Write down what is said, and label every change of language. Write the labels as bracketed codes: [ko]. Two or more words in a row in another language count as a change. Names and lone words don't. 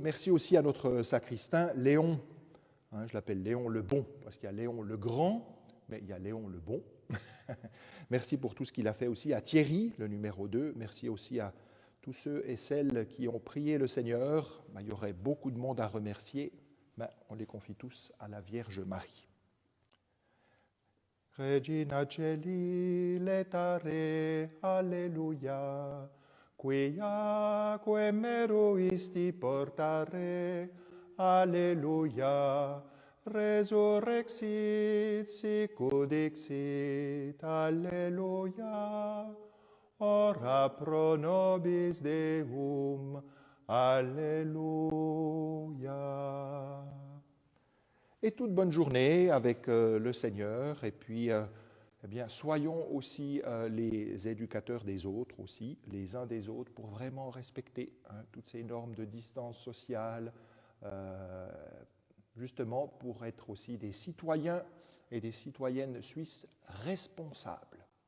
[fr] Merci aussi à notre sacristain, Léon. Je l'appelle Léon le Bon, parce qu'il y a Léon le Grand, mais il y a Léon le Bon. Merci pour tout ce qu'il a fait aussi à Thierry, le numéro 2. Merci aussi à tous ceux et celles qui ont prié le Seigneur. Il y aurait beaucoup de monde à remercier, mais on les confie tous à la Vierge Marie. [la] Regina Celi letare, alleluia, quiaque meruisti portare, alleluia, resurrexit sicut dixit, alleluia, ora pro nobis Deum, alleluia. [fr] Et toute bonne journée avec le Seigneur. Et puis, eh bien, soyons aussi les éducateurs des autres aussi, les uns des autres, pour vraiment respecter toutes ces normes de distance sociale, justement pour être aussi des citoyens et des citoyennes suisses responsables.